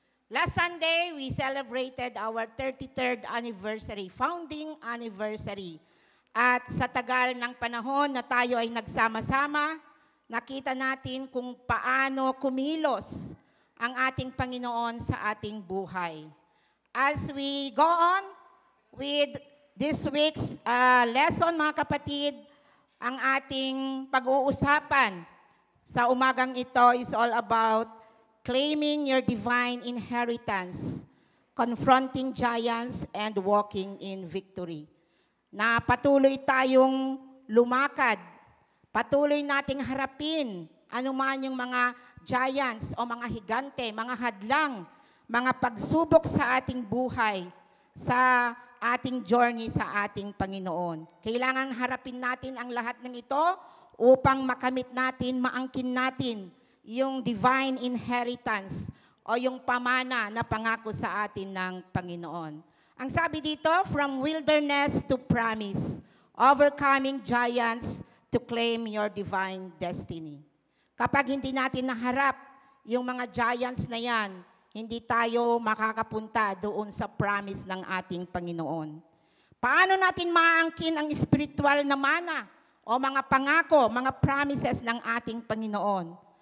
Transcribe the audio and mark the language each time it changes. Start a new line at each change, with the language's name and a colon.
English: Last Sunday, we celebrated our 33rd anniversary, founding anniversary.
Filipino: At sa tagal ng panahon na tayo ay nagsama-sama, nakita natin kung paano kumilos ang ating Panginoon sa ating buhay.
English: As we go on with this week's lesson,
Filipino: mga kapatid, ang ating pag-uusapan sa umagang ito
English: is all about claiming your divine inheritance, confronting giants, and walking in victory.
Filipino: Na patuloy tayong lumakad, patuloy nating harapin anuman yung mga giants o mga higante, mga hadlang, mga pagsubok sa ating buhay, sa ating journey sa ating Panginoon. Kailangan harapin natin ang lahat ng ito upang makamit natin, maangkin natin yung divine inheritance o yung pamana na pangako sa atin ng Panginoon. Ang sabi dito,
English: from wilderness to promise, overcoming giants to claim your divine destiny.
Filipino: Kapag hindi natin naharap yung mga giants na yan, hindi tayo makakapunta doon sa promise ng ating Panginoon. Paano natin maangkin ang spiritual na mana o mga pangako, mga promises ng ating Panginoon?